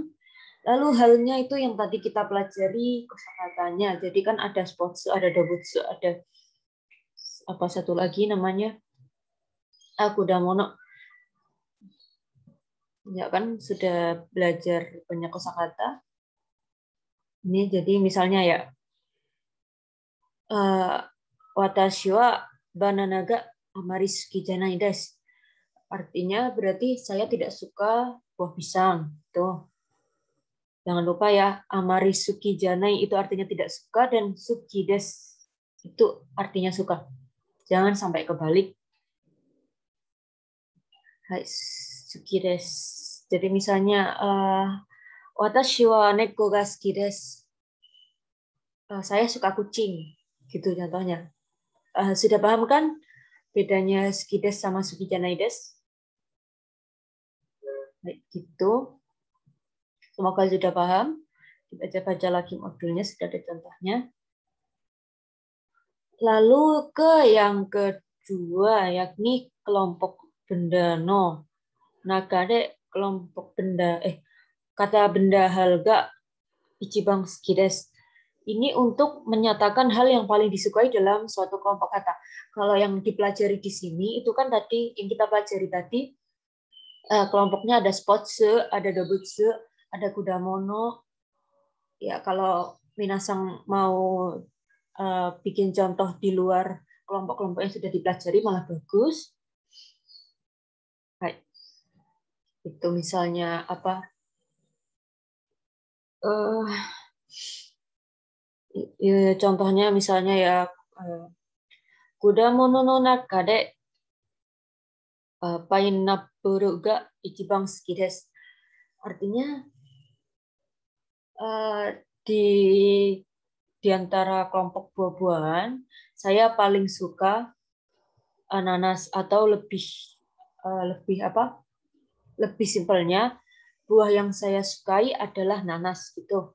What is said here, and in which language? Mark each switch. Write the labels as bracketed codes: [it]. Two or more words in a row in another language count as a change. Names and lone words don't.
[id] Lalu halnya itu yang tadi kita pelajari kosakatanya. Jadi kan ada spotsu, ada dobutsu, ada apa satu lagi namanya kudamono. Ya kan sudah belajar banyak kosakata. Ini jadi misalnya ya [ja] 私はバナナがあまり好きじゃないです. [id] Artinya berarti saya tidak suka buah pisang. Tuh. Jangan lupa ya, [ja] あまり好きじゃない [id] itu artinya tidak suka dan [ja] 好きです [id] itu artinya suka. Jangan sampai kebalik. Hai, [ja] 好きです. [id] Jadi misalnya [ja] 私は猫が好きです. [id] Saya suka kucing, gitu contohnya. Sudah paham kan bedanya [ja] 好きです [id] sama [ja] 好きじゃないです? [id] Baik, gitu. Semoga sudah paham. Baca-baca lagi modulnya, sudah ada contohnya. Lalu ke yang kedua, yakni kelompok benda no. Nakade kelompok benda, kata benda halga [ja] 一番好きです. [id] Ini untuk menyatakan hal yang paling disukai dalam suatu kelompok kata. Kalau yang dipelajari di sini, itu kan tadi, yang kita pelajari tadi, kelompoknya ada spotsu, ada dobutsu, ada kudamono. Ya, kalau minasang mau bikin contoh di luar kelompok-kelompok yang sudah dipelajari, malah bagus. Baik. Itu misalnya apa? Contohnya misalnya ya [ja] 果物の中でパイナップルが一番好きです. [id] Artinya di antara kelompok buah-buahan saya paling suka nanas atau lebih apa? Lebih simpelnya buah yang saya sukai adalah nanas gitu.